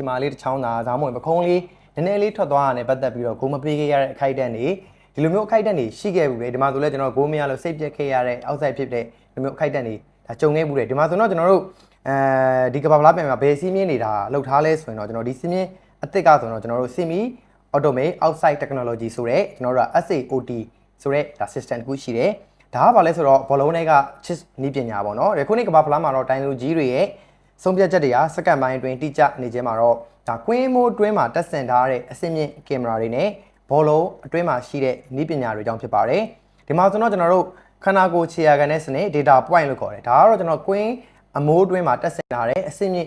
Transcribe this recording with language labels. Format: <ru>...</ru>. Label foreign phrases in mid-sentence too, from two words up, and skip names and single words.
<my>မာလေးတစ်ချောင်းသာဇာမဝင်ပခုံးလေးနည်းနည်းလေးထွက်သွားတာနဲ့ပတ်သက်ပြီးတော့ဂိုးမပေးခဲ့ရတဲ့အခိုက်အတန့်တွေဒီလိုမျိုးအခိုက်အတန့်တွေရှိခဲ့ဘူးလေဒီမှာဆိုလဲကျွန်တော်ဂိုးမရလို့စိတ်ပြက်ခဲ့ရတဲ့ outside ဖြစ်တဲ့ဒီလိုမျိုးအခိုက်အတန့်တွေဒါ ကြုံခဲ့ဘူးလေဒီမှာဆိုတော့ကျွန်တော်တို့ဒီကဘာဖလားပြန်မှာဘယ်စီးမြင့်နေတာလောက်ထားလဲဆိုရင်တော့ကျွန်တော်ဒီစီးမြင့်အသစ်ကဆိုတော့ကျွန်တော်တို့</my> <en>semi automate outside technology</en> <my>ဆိုတဲ့ ကျွန်တော်တို့က SAOT ဆိုတဲ့ဒါ system တခုရှိတယ်ဒါကဘာလဲဆိုတော့ဘောလုံးတွေက chip နည်းပညာပေါ့နော်ဒီခုနေ့ကဘာဖလားမှာတော့တိုင်းလူကြီးတွေရဲ့ဆုံးဖြတ်ချက်တွေကစက္ကန့်ပိုင်းအတွင်းတိကျနေခြင်းမှာတော့ဒါကွင်းမိုးအတွင်းမှာတက်ဆင်ထားတဲ့အဆင့်မြင့်ကင်မရာတွေနဲ့ဘောလုံးအတွင်းမှာရှိတဲ့နည်းပညာတွေကြောင့်ဖြစ်ပါတယ်ဒီမှာဆိုတော့ကျွန်တော်တို့ခန္ဓာကိုယ်ခြေရာခံတဲ့စနစ်</my> <en>data point</en> <my>လို့ခေါ်တယ်ဒါကတော့ကျွန်တော်ကွင်းအမိုးအတွင်းမှာတက်ဆင်ထားတဲ့အဆင့်မြင့်</my>